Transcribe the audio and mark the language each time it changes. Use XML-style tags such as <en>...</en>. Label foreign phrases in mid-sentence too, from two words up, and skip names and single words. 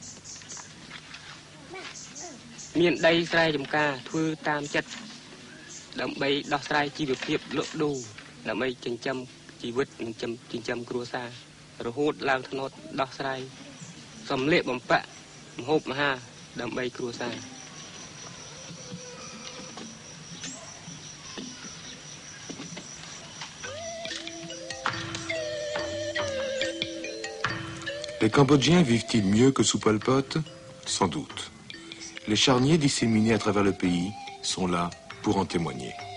<km>មានដីស្រែចម្ការធ្វើតាមចិត្តដើម្បីដោះស្រាយជីវភាពលក់ដូរដើម្បីចិញ្ចឹមជីវិតនិងចិញ្ចឹមគ្រួសាររហូតឡើងថ្នោតដោះស្រាយសំលៀកបំពាក់ម្ហូបអាហារដើម្បីគ្រួសារ</km> <fr>Les Cambodgiens vivent-ils mieux que sous Pol Pot? Sans doute. Les charniers disséminés à travers le pays sont là pour en témoigner.</fr>